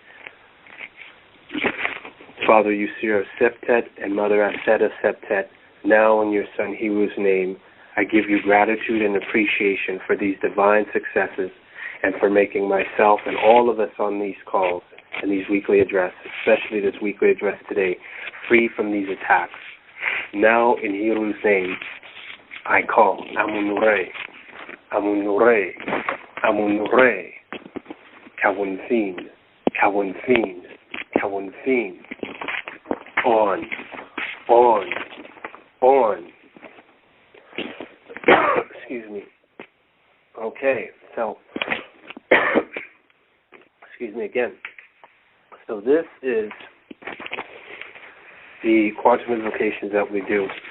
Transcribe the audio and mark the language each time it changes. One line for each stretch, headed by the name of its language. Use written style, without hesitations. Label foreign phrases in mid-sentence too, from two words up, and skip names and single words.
English: Father Yusir Septet and Mother Aseta Septet, now in your son Hiru's name, I give you gratitude and appreciation for these divine successes and for making myself and all of us on these calls and these weekly addresses, especially this weekly address today, free from these attacks. Now, in Hiru's name, I call Amun-Re, Amun-Re, Amun-Re, Kawun-Fin, Kawun-Fin, Kawun-Fin, on. Excuse me. Okay, so, excuse me again. So this is the quantum invocations that we do.